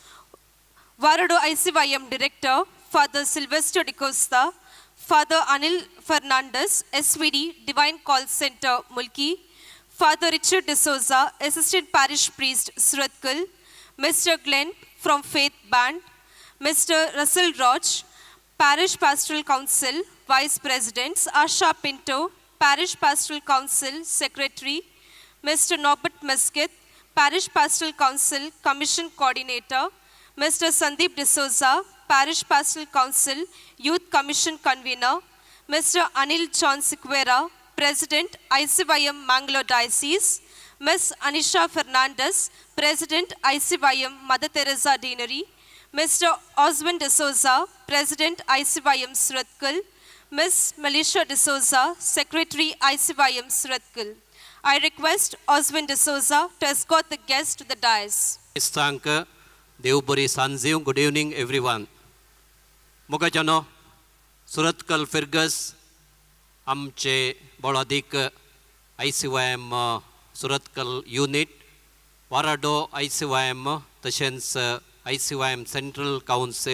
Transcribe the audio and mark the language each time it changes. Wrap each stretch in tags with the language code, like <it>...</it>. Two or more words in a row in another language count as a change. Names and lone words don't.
<en>वाराडो ICYM Director Father सिल्वेस्टर डिकोस्ता फादर अनिल फर्नांडस SVD डिवाइन कॉल सेंटर मुल्की फादर रिचर्ड डिसोजा Assistant Parish Priest सुरतकल Mr. Glenn from Faith Band, Mr. Russell Roach, Parish Pastoral Council Vice President, Asha Pinto, Parish Pastoral Council Secretary, Mr. Norbert Mesquith, Parish Pastoral Council Commission Coordinator, Mr. Sandeep D'Souza, Parish Pastoral Council Youth Commission Convener, Mr. Anil John Siqueira, President ICYM Mangalore Diocese, Ms. Anisha Fernandez, President ICYM Mother Teresa Deanery, Mr. Oswin D'Souza, President ICYM Suratkal, Ms. Melisha D'Souza, Secretary ICYM Suratkal. I request Oswin D'Souza to escort the guests to the dais. Thank</en> <kok>Deuburi Sanziv.</kok> <en>Good evening, everyone.</en> <kok>Mogajano, Suratkal Firgus, Amche Boladik, ICYM Suratkal Unit, वाराडो ICYM तशेंच ICYM</kok> <en>Central Council</en>